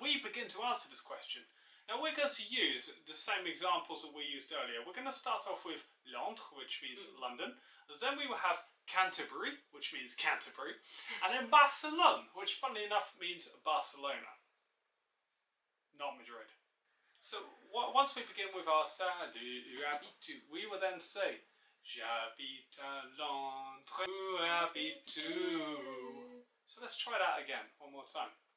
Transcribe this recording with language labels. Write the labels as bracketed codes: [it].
[en] we begin to answer this question. Now we're going to use the same examples that we used earlier. We're going to start off with Londres, which means London. Then we will have Canterbury, which means Canterbury. And then Barcelone, which funnily enough means Barcelona, not Madrid. So once we begin with our [fr] Salut, où habites-tu, [en] we will then say [fr] J'habite à Londres, où habites-tu? [en] So let's try that again, one more time.